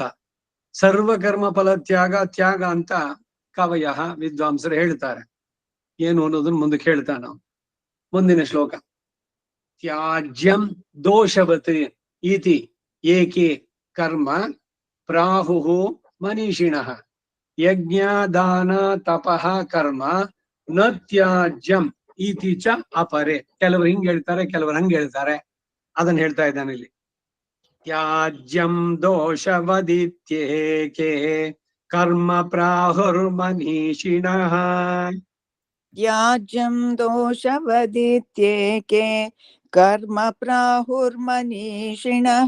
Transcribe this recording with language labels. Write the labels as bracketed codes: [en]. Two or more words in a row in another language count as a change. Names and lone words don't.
[kn] ಸರ್ವಕರ್ಮ ಫಲ ತ್ಯಾಗ ಅಂತ ಕವಯಃ ವಿದ್ವಾಂಸರು ಹೇಳ್ತಾರೆ. ಏನು ಅನ್ನೋದನ್ನ ಮುಂದಕ್ಕೆ ಹೇಳ್ತಾನ. ಮುಂದಿನ ಶ್ಲೋಕ. [sa] ತ್ಯಾಜ್ಯಂ ದೋಷವತ್ ಇತಿ ಏಕೆ ಕರ್ಮ ಪ್ರಾಹುಃ ಮನೀಷಿಣಃ ಯಜ್ಞ ದಾನ ತಪಃ ಕರ್ಮ ನ ತ್ಯಾಜ್ಯಂ ಇತಿ ಚ ಅಪರೆ. [kn] ಕೆಲವರು ಹಿಂಗ್ ಹೇಳ್ತಾರೆ, ಕೆಲವರು ಹಂಗ್ ಹೇಳ್ತಾರೆ. ಅದನ್ನ ಹೇಳ್ತಾ ಇದ್ದಾನೆ ಇಲ್ಲಿ. [sa] ತ್ಯಾಜ್ಯಂ ದೋಷವದಿತ್ಯೇಕೆ ಕರ್ಮ ಪ್ರಾಹುರ್ಮನೀಷಿಣಃ. ತ್ಯಾಜ್ಯಂ ದೋಷವದಿತ್ಯೇಕೆ ಕರ್ಮ ಪ್ರಾಹುರ್ಮನೀಷಿಣಃ.